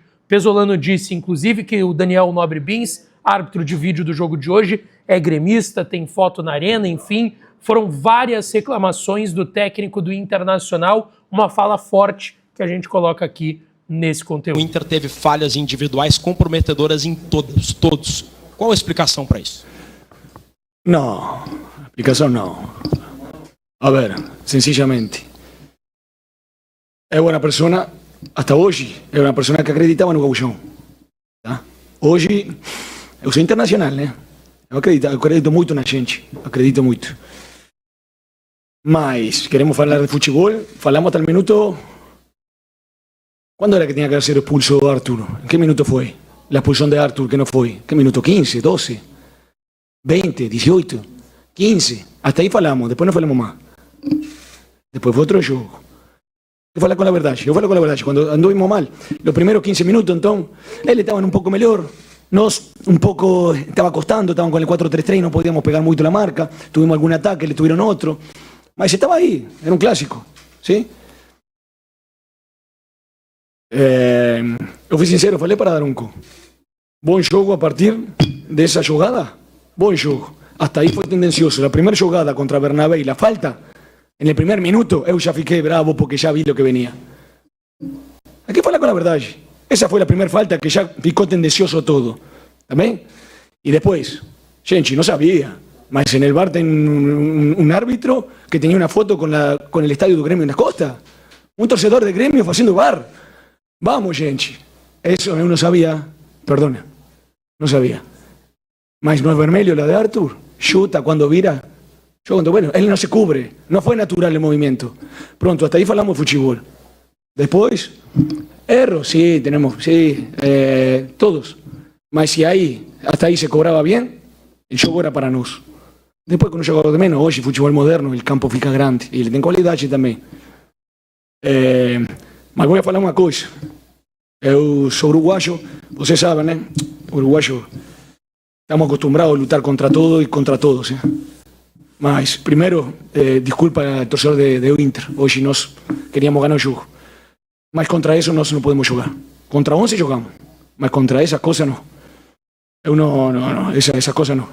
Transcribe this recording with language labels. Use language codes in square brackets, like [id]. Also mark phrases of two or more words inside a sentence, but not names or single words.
[pt] Pesolano disse, inclusive, que o Daniel Nobre Bins, árbitro de vídeo do jogo de hoje, é gremista, tem foto na Arena, enfim, foram várias reclamações do técnico do Internacional, uma fala forte que a gente coloca aqui nesse conteúdo. O Inter teve falhas individuais comprometedoras em todos. Qual a explicação para isso? [es] No, explicación no. A ver, sencillamente. [pt] É uma persona, hasta hoje, é uma persona que acreditava no Gauchão. Tá? Hoje, eu sou internacional, né? Eu acredito muito na gente, acredito muito. Mas, queremos falar de futebol, falamos até o minuto... [es] ¿Cuándo era que tenía que ser expulso Arthur? ¿En qué minuto fue? La expulsión de Arthur, que no fue. ¿Qué minuto? 15, 12, 20, 18, 15. Hasta ahí falamos, después no falamos más. Después fue otro juego. Yo falé con la verdad, cuando anduvimos mal. Los primeros 15 minutos, entonces, él estaba un poco mejor. Nos un poco estaba costando, estaban con el 4-3-3 y no podíamos pegar mucho la marca. Tuvimos algún ataque, le tuvieron otro. Mas estaba ahí, era un clásico, ¿sí? [pt] Eu fui sincero, falei para Daronco. Bom jogo a partir dessa jogada. Bom jogo. Hasta aí foi tendencioso. [es] La [pt] primeira jogada [es] contra Bernabé e la falta, en el primer minuto, [pt] eu já fiquei bravo porque já vi [es] lo que venía. [pt] Hay que falar com a verdade. Essa foi a primeira falta que já ficou tendencioso todo. Também? E depois, gente, não sabia, mas [es] en el bar [pt] tem [es] un árbitro que tenía una foto con el estadio [pt] do Grêmio nas costas. Un torcedor de Grêmio fazendo bar. Vamos, gente. Eso eu não sabia. Perdona. Não sabia. [es] Mas no es vermelho la de Arthur. Chuta cuando vira. Bueno, él no se cubre. No fue natural el movimiento. Pronto, hasta ahí falamos de fútbol. Después, erro, sí, tenemos, sí, todos. Mas si ahí, hasta ahí se cobraba bien, el juego era para nós. Después con un jugador de menos, hoy fútbol moderno, el campo [pt] fica grande. E ele tem qualidade também. Mas vou falar uma coisa. Eu sou uruguayo, vocês sabem, né? Uruguayo, [es] estamos acostumbrados [pt] a lutar contra todo e contra todos. Mas, primeiro, desculpa ao torcedor do Inter. Hoje nós queríamos ganhar o jogo. Mas contra isso nós não podemos jogar. Contra 11 jogamos. Mas contra essa coisa não. Eu não, essa coisa não.